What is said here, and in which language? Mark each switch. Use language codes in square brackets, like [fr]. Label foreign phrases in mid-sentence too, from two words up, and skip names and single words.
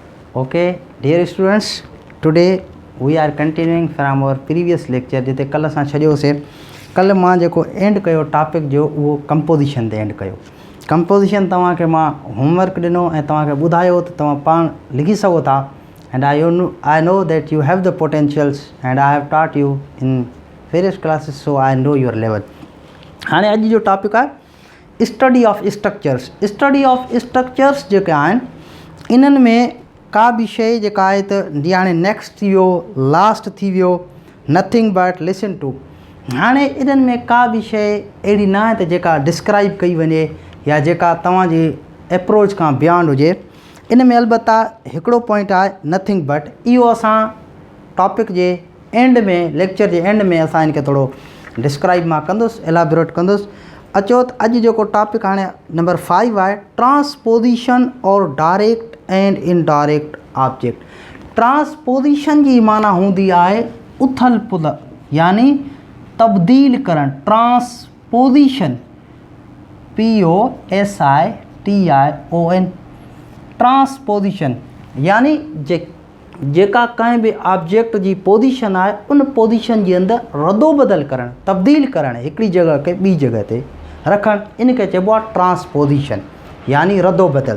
[en] Okay, dear students, today we are continuing from our previous lecture. [sd] जिते कल असां छॾियोसीं, कल मां जेको एंड कयो टॉपिक जो उहो कंपोजिशन ते एंड कयो। कंपोजिशन तव्हांखे मां होमवर्क ॾिनो ऐं तव्हांखे ॿुधायो त तव्हां पाण लिखी सघो था। [en] एंड I know that you have the potentials and I have taught you in various classes, so I know your level. [sd] हाणे अॼु जो टॉपिक आहे [en] study of structures. study of structures [sd] जेके आहिनि इन्हनि में का बि शइ जेका आहे त जीअं हाणे नेक्स्ट थी वियो, लास्ट थी वियो, [en] nothing but listen to. [sd] हाणे इन्हनि में का बि शइ अहिड़ी न आहे त जेका डिस्क्राइब कई वञे या जेका तव्हांजी अप्रोच खां बियॉन्ड हुजे। इन में अलबत्ता हिकिड़ो पॉइंट आहे [en] nothing but, [sd] इहो असां टॉपिक जे एंड में, लेक्चर जे एंड में असां इनखे थोरो डिस्क्राइब मां कंदुसि, एलाबोरेट कंदुसि। अचो त अॼु जेको टॉपिक हाणे नंबर 5 आहे ट्रांसपोजिशन और [en] direct and indirect object. [sd] ट्रांसपोजिशन जी माना हूंदी आहे उथल पुथल, यानी तब्दील करणु। [en] transposition POSITION, transposition [sd] यानी जेका कंहिं बि ऑब्जेक्ट जी पोजीशन आहे उन पोजीशन जे अंदरि रदो बदल करणु, तब्दील करणु, हिकिड़ी जॻह खे ॿी जॻह ते रखणु, इनखे चइबो आहे ट्रांसपोजिशन यानी रदो बदल।